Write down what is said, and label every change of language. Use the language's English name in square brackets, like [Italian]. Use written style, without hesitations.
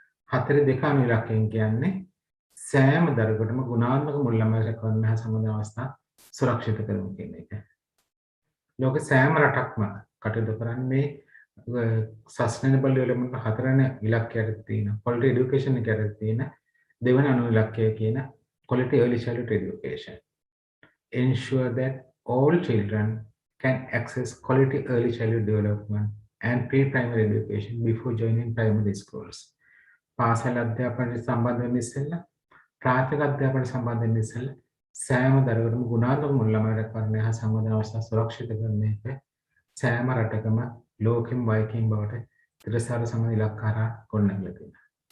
[Sinhala] 4.2 අනු ඉලක්කයෙන් කියන්නේ සෑම දරුවෙකුටම ගුණාත්මක මුල් ළමයි රැකවරණ හා සම්බන්ධ අවස්ථා සුරක්ෂිත කරමු කියන එක. ලෝක සෑම රටක්ම කටයුතු කරන්නේ සස්ටේනබල් ඩෙවලොප්මන්ට් 4 වෙනි ඉලක්කයට තියෙන quality education එකට තියෙන දෙවන අනු ඉලක්කය කියන quality early childhood education. [English] Ensure that all children can access quality early childhood development and pre-primary education before joining primary schools. [Sinhala] පාසල් අධ්‍යාපනයට සම්බන්ධ වෙන්න ඉස්සෙල්ලා ප්‍රාථමික අධ්‍යාපනයට සම්බන්ධ වෙන්න ඉස්සෙල්ලා සෑම දරුවෙකුටම ගුණාත්මක මුල් ළමයි රැකවරණය හා සම්බන්ධ අවස්ථා සුරක්ෂිත කරන එක සෑම රටකම ලෝකෙම වයිකින් බවට තිරසාර සමග ඉලක්ක හරහා ගොඩනැගිලා තියෙනවා.